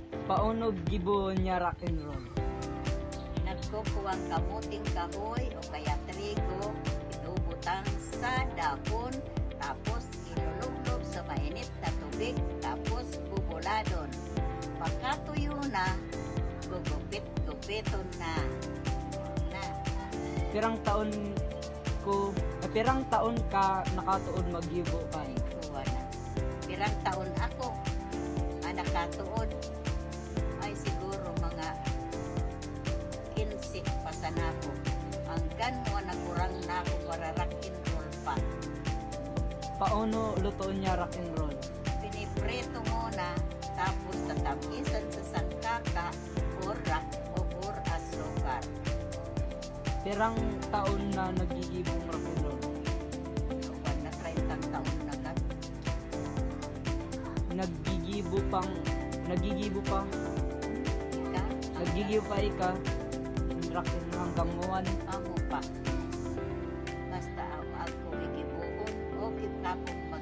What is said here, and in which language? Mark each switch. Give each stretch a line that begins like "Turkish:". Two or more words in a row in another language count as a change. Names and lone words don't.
Bikol: Paano gibo niya rock and roll? Nagkukuwang kamuting kahoy o kaya trigo, pinubutang sa dahon, tapos inulublob sa mainit na tubig, tapos bubuladon. Pagkatuyo na, gugupit-gupiton na. Pirang taon ka nakatuod maggibo ka. Ay, kuha na. Pirang taon ako nakatuod. Ay, siguro mga 15 pa sa nako. Hanggang mo nagurang na ako para rock and roll pa. Paano lutoon niya rock and roll? Pinipreto muna, tapos tatamisan sa sangkaka or asukar. Pirang taon na nagigibong rock and roll? Kuha na 30 taon na ka. Nagigibo pa. Ika? Nagigibo pa ika. Rock and roll hanggang muwan. Amo pa. Basta ako ikibuon o kipapong